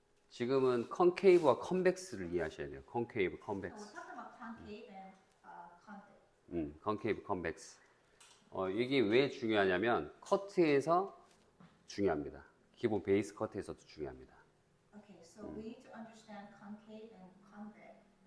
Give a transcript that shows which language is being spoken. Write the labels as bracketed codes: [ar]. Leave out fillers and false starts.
[ko] 지금은 컨케이브와 컨벡스를 이해하셔야 돼요. 컨케이브, [en] So [ko] 컨벡스. [en] we're talking about concave and convex. [ko] 컨케이브, 컨벡스. 이게 왜 중요하냐면 커트에서 중요합니다. 기본 베이스 커트에서도 중요합니다. [en] Okay, so we need to understand concave and convex.